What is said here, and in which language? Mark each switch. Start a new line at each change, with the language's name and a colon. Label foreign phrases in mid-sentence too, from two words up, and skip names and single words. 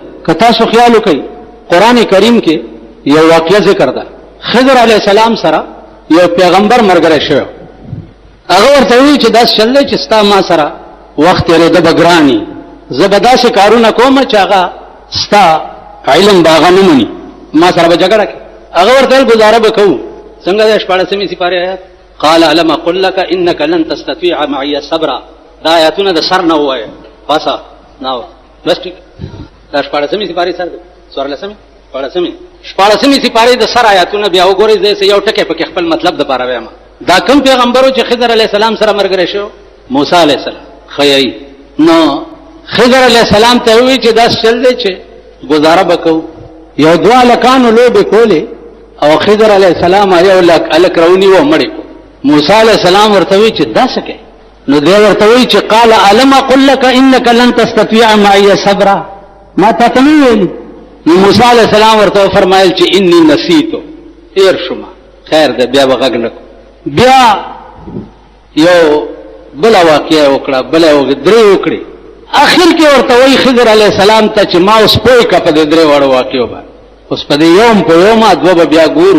Pashto: که تاسو خیال وکئ قرآن کریم کې یو واقعه ذکر ده، خضر
Arabic: علیه السلام
Pashto: سره یو پیغمبر ملګری شوی، هغه ورته وایي چې داسې چل دی چې ستا ما سره وخت تېرېده به ګراني، زه به داسې کارونه کوم چې هغه ستا علم به هغه نه مني، ما سره به جګړه کوي. هغه ورته ویل ګزاره به کوو. څنګه د 14مې سپارې آیات
Arabic: قال الم اقل لك انك لن تستطيع معي صبرا،
Pashto: دا آیاتونه د سر نه ووایه باسه نه بس ټیک. دا 14مې سپارې سر دی 14مې سپارې د سر آیاتونه بیا وګورئ، زه یو ټکی پکې خپل مطلب دپاره وایم. دا کوم پیغمبرو چې خضر
Arabic: علیه السلام
Pashto: سره ملګری شو؟ موسی
Arabic: علیه السلام.
Pashto: ښیي نو خضر
Arabic: علیه السلام
Pashto: ته ووایي چې داسې چل دی چې ګزاره به کوو. یو دوه هلکانو لوبې کولې او خضر
Arabic: علیه السلام
Pashto: یو هلک راونیو مړی کو. موسی
Arabic: علیه السلام
Pashto: ورته وایي چې دا څه کوې؟ نو دی ورته وایي چې
Arabic: قال الم اقل لك انك لن تستطيع معي صبرا،
Pashto: ما تا ته نه ویلي؟ نو موسی
Arabic: علیه السلام
Pashto: ورته وفرمایل چې
Arabic: انی نسیتو،
Pashto: تېر شومه، خیر دی بیا به غږ نه کو. بیا یو بله واقعه وکړه، بله درې وکړې، اخر کې ورته وایي خضر
Arabic: علیه السلام
Pashto: ته چې ما اوس پوه کړه په دې درې واړو واقعو باندې، اوس په دې یوم په یومه دوه به بیا ګورو.